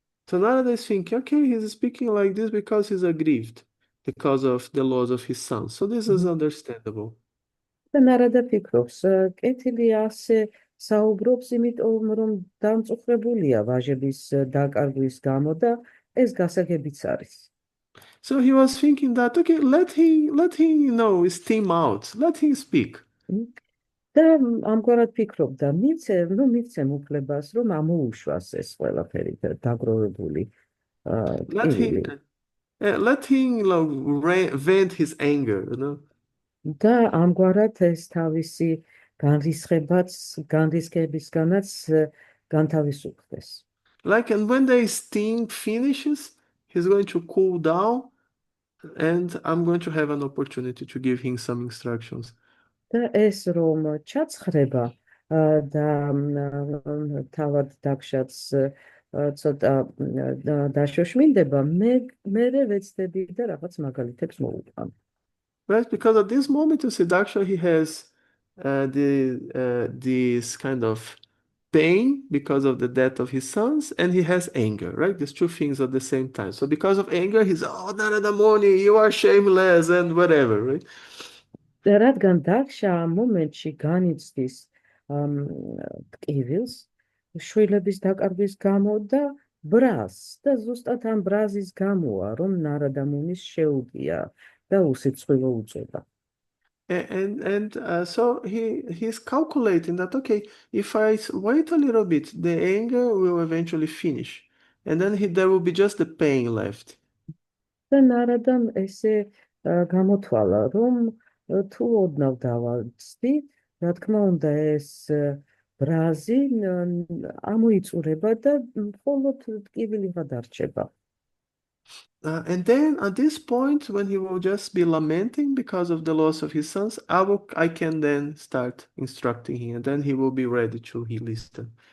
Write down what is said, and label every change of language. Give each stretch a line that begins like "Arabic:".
English: So Narada is thinking, okay, he's speaking like this because he's aggrieved because of the loss of his sons. So this is understandable.
Georgian: და ნარადა ფიქრობს, კეთილი ასე საუბრობს, იმიტომ რომ დამწუხრებულია ვაჟების დაკარგვის გამო და ეს გასაგებიც არის.
English: So he was thinking that, okay, let him, steam out, let him speak.
Georgian: და ამგვარად ფიქრობდა, მიცემ უფლებას, რომ ამოუშვას ეს ყველაფერი დაგროვებული
English: Let him,
Georgian: ტკივილი.
English: let him, vent his anger,
Georgian: და ამგვარად ეს თავისი განრისხებისგანაც განთავისუფლდეს.
English: And when the steam finishes, he's going to cool down, and I'm going to have an opportunity to give him some instructions.
Georgian: და ეს რომ ჩაცხრება და თავად დაგშაც ცოტა დაშოშმინდება, მე ვეცდები და რაღაც მაგალითებს მოვუყვან.
English: Right? Because at this moment, you see, Daksha, he has this kind of pain because of the death of his sons, and he has anger, right? These two things at the same time. So because of anger, he's, oh, Narada Muni, you are shameless, and whatever, right?
Georgian: რადგან დაქშა ამ მომენტში განიცდის ტკივილს, შვილების დაკარგვის გამო და ბრაზს და ზუსტად ამ ბრაზის გამოა, რომ ნარადა მუნის შეუგია და უსიცხვილო უწოდა.
English: And so he's calculating that, okay, if I wait a little bit, the anger will eventually finish, and then there will be just the pain left.
Georgian: და ნარადამ ესე გამოთვალა, რომ თუ ოდნავ დავაცდი, რა თქმა უნდა ეს ბრაზი ამოიწურება და მხოლოდ ტკივილიღა დარჩება.
English: And then at this point, when he will just be lamenting because of the loss of his sons, I can then start instructing him, and then he will be ready to listen.